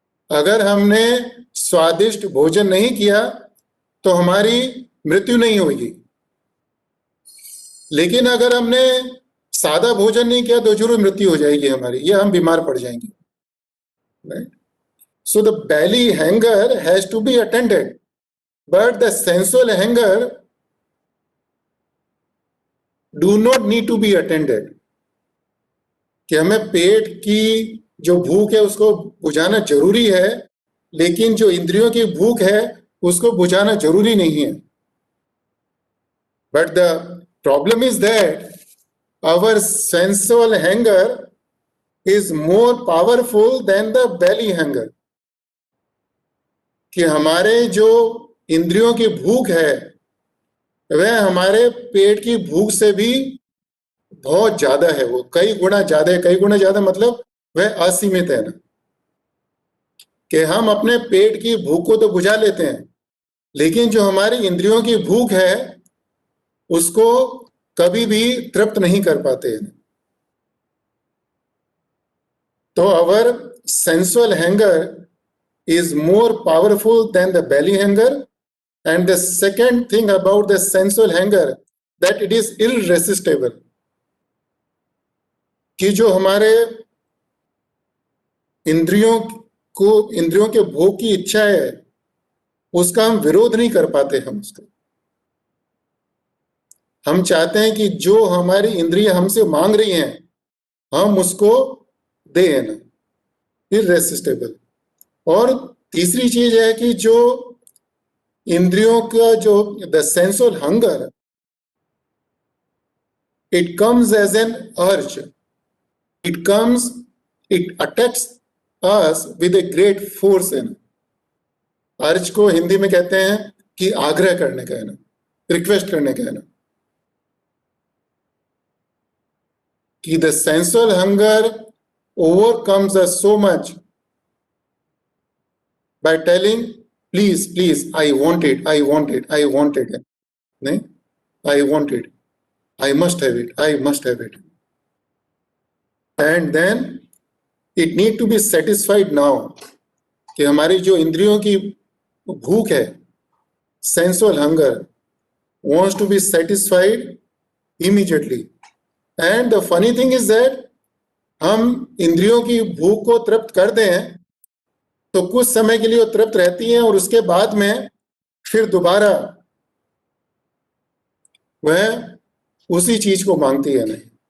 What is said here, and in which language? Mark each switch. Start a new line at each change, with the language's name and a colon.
Hindi: अगर हमने स्वादिष्ट भोजन नहीं किया तो हमारी मृत्यु नहीं होगी, लेकिन अगर हमने सादा भोजन नहीं किया तो जरूर मृत्यु हो जाएगी हमारी, या हम बीमार पड़ जाएंगे. Right?
English: So the belly hunger has to be attended, but the sensual hunger do not need to be attended.
Hindi: कि हमें पेट की जो भूख है उसको बुझाना जरूरी है, लेकिन जो इंद्रियों की भूख है उसको बुझाना जरूरी नहीं है.
English: But the problem is that our sensual hunger is more powerful than the belly hunger.
Hindi: कि हमारे जो इंद्रियों की भूख है वह हमारे पेट की भूख से भी बहुत ज्यादा है, वो कई गुना ज्यादा है. कई गुना ज्यादा मतलब वह असीमित है ना, कि हम अपने पेट की भूख को तो बुझा लेते हैं, लेकिन जो हमारी इंद्रियों की भूख है उसको कभी भी तृप्त नहीं कर पाते हैं.
English: तो our sensual hunger is more powerful than the belly hunger. And the second thing about the sensual hunger, that it is irresistible.
Hindi: कि जो हमारे इंद्रियों के भोग की इच्छा है उसका हम विरोध नहीं कर पाते. हम चाहते हैं कि जो हमारी इंद्रियां हमसे मांग रही हैं हम उसको दें ना, इररेसिस्टेबल. और तीसरी चीज है कि जो इंद्रियों का जो
English: The sensual hunger, it comes as an urge, it attacks us with a great force in.
Hindi: अर्ज को हिंदी में कहते हैं कि आग्रह करने का है ना, रिक्वेस्ट करने का है ना, कि
English: The sensual hunger overcomes us so much by telling please please I want it, I want it, I want it. नहीं, I want it, I must have it, I must have it, and then it need to be satisfied now.
Hindi: कि हमारी जो इंद्रियों की भूख है,
English: sensual hunger wants to be satisfied immediately. And the funny thing is that
Hindi: हम इंद्रियों की भूख को तृप्त कर दें तो कुछ समय के लिए वो तृप्त रहती हैं और उसके बाद में फिर दोबारा वह उसी चीज को मांगती है नहीं।